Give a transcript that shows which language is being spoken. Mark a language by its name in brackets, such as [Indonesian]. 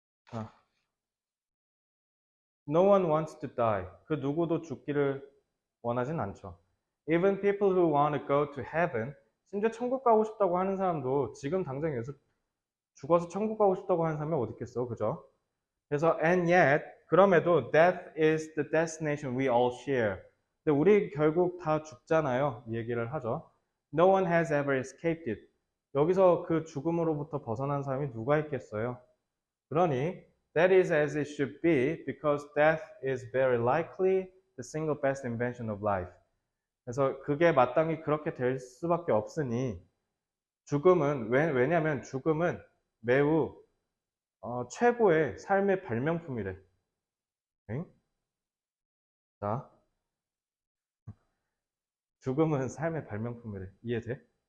[English] 자, No one wants to die. [Korean] 그 누구도 죽기를 원하진 않죠. [English] Even people who want to go to heaven, [Korean] 심지어 천국 가고 싶다고 하는 사람도 지금 당장 여기서 죽어서 천국 가고 싶다고 하는 사람이 어디 있겠어, 그죠? [English] 그래서 and yet, [Korean] 그럼에도 [English] death is the destination we all share. [Korean] 근데 우리 결국 다 죽잖아요. 이 얘기를 하죠. [English] No one has ever escaped it. [Korean] 여기서 그 죽음으로부터 벗어난 사람이 누가 있겠어요? [English] 그러니 that is as it should be because death is very likely the single best invention of life. [Korean] 그래서 그게 마땅히 그렇게 될 수밖에 없으니 죽음은 왜냐하면 죽음은 매우 최고의 삶의 발명품이래. 응? 자, 죽음은 삶의 발명품이래. 이해돼?